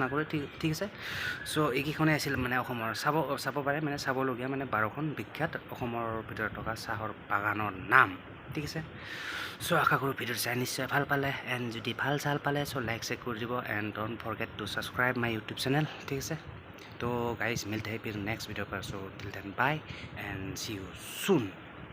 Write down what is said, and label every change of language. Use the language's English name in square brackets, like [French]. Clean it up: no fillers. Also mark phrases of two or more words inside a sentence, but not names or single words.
[Assamese] কৰি ঠিক আছে চ' এইকেইখনে আছিল মানে অসমৰ চাব পাৰে মানে চাবলগীয়া মানে 12খন বিখ্যাত অসমৰ ভিতৰত থকা চাহৰ বাগানৰ নাম ঠিক আছে চ' আশা কৰোঁ ভিডিঅ'টো চাই নিশ্চয় ভাল পালে এণ্ড যদি ভাল পালে চ' লাইক চেক কৰি দিব [English] and don't forget to subscribe my YouTube channel [Assamese] ঠিক আছে [Hindi] तो गाइस मिलते हैं फिर नेक्स्ट वीडियो पर [English] so till then bye and see you soon